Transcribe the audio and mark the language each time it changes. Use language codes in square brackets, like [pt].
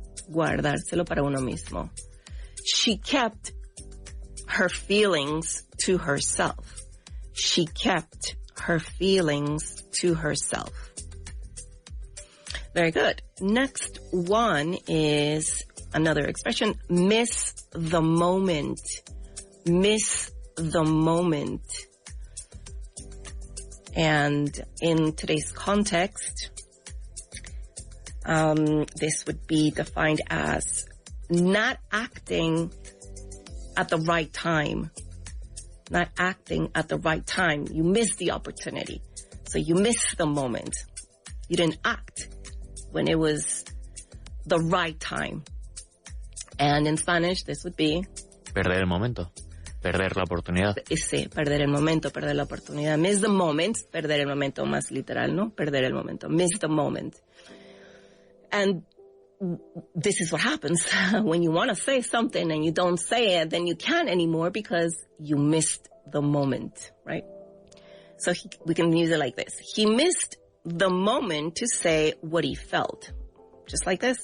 [es] Guardárselo para uno mismo. [en] She kept her feelings to herself. She kept her feelings to herself. Very good. Next one is another expression, miss the moment. Miss the moment. And in today's context, this would be defined as not acting at the right time. not acting at the right time. You missed the opportunity. So you missed the moment. You didn't act when it was the right time. And in Spanish, this would be... [es] Perder el momento. Perder la oportunidad. Sí, perder el momento, perder la oportunidad. [en] Miss the moment, [es] perder el momento más literal, ¿no? Perder el momento, [en] miss the moment. And this is what happens when you want to say something and you don't say it, then you can't anymore because you missed the moment, right? So we can use it like this. He missed the moment to say what he felt. Just like this.